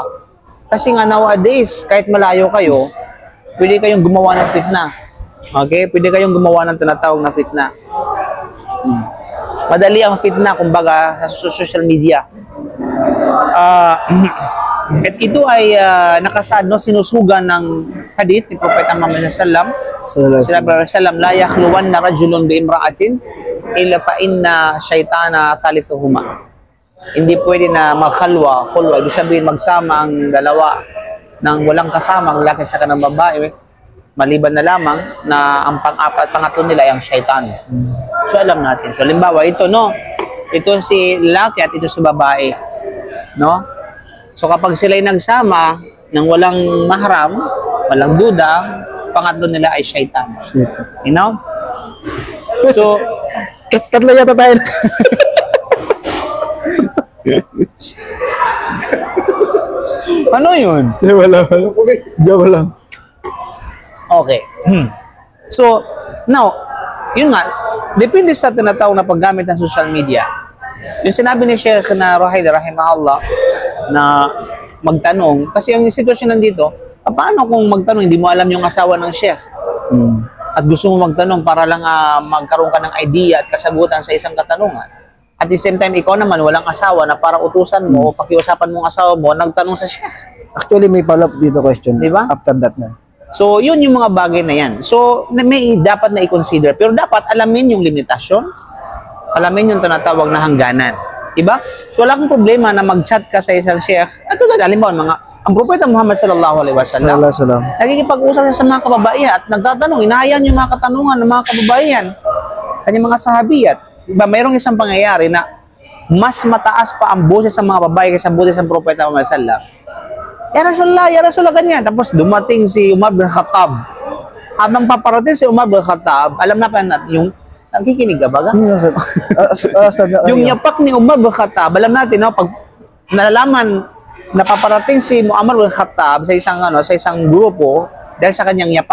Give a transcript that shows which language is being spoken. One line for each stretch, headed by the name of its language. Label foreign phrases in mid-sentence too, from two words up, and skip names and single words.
Filipino: Kasi nga nowadays, kahit malayo kayo, pwede kayong gumawa ng fitna. Okay? Pwede kayong gumawa ng tinatawag na fitna. Madali ang fitna, kumbaga, sa social media. At ito ay nakasaad, no, sinusugan ng hadith ni Propeta Muhammad
Arabic: صلى الله عليه وسلم, لا يخلون رجل بامرأة إلا فإن الشيطان ثالثهما.
Filipino: Hindi pwede na magkhalwa, khulwa, ibig sabihin magsama ang dalawa ng walang kasama, ang lalaki sa kanang babae, maliban na lamang na ang pang-apat, pangatlo nila ay ang shaitan. So alam natin. So halimbawa, ito no, ito si lalaki at ito si babae. No? So kapag sila'y nagsama ng walang mahram, walang duda, pangatlo nila ay shaitan.
English: You know? So,
Filipino: Tatlo yata tayo. ano yun? Wala. Diyan lang. Okay.
English: So, now,
Filipino: yun nga, depende sa tinatawag na paggamit ng social media. Yung sinabi ni Sheikh na Ruhaili, rahimahullah, na magtanong, kasi ang sitwasyon nandito, paano kung magtanong, hindi mo alam yung asawa ng Sheikh? At gusto mo magtanong para lang magkaroon ka ng idea at kasagutan sa isang katanungan.
English: At the same time,
Filipino: ikaw naman, walang asawa na para utusan mo o pakiusapan mong asawa mo, nagtanong sa Sheikh. Actually, may follow-up dito question. Diba?
English: After that na.
Filipino: So, yun yung mga bagay na yan. So, may dapat na i-consider. Pero dapat alamin yung limitasyon. Alamin yung tinatawag na hangganan. Diba? So wala akong problema na mag-chat ka sa isang sheikh. At tulad, halimbawa, ang Propeta Muhammad
Arabic: صلى الله عليه وسلم,
Filipino: nagkikipag-usap siya sa mga kababaihan at nagtatanong, inahayan yung mga katanungan ng mga kababaihan, kanyang mga sahabiyat. Diba? Mayroong isang pangyayari na mas mataas pa ang boses sa mga babae kaysa boses ng Propeta Muhammad
Arabic: صلى الله عليه وسلم. يا رسول الله,
Filipino: ganyan. Tapos dumating si Umar bin Khattab. Habang paparating si Umar bin Khattab, alam na pa natin yung nakikinig ka ba? Yung yapak ni Umar bin Khattab, alam natin, no, pag nalalaman na paparating si Umar bin Khattab sa isang grupo dahil sa kanyang yapak.